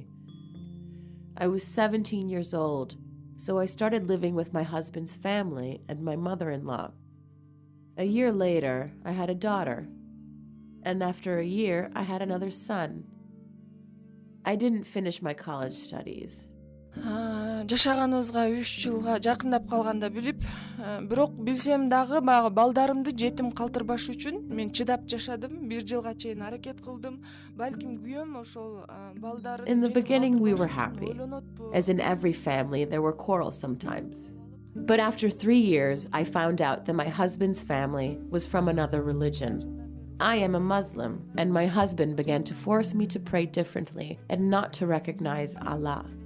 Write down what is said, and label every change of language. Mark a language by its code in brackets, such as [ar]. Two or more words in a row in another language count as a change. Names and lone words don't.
[en] I was 17 years old, so I started living with my husband's family and my mother-in-law. A year later, I had a daughter, and after a year, I had another son. I didn't finish my college studies. [ky] Жашаганыбызга 3 жылга жакындап калганда билип, бирок билсем дагы баягы балдарымды жетим калтырбаш үчүн мен чыдап жашадым. 1 жылга чейин аракет кылдым. Балким күйөөм ошол балдарын [en] In the beginning, we were happy. As in every family, there were quarrels sometimes. But after 3 years, I found out that my husband's family was from another religion. I am a Muslim, and my husband began to force me to pray differently and not to recognize Allah.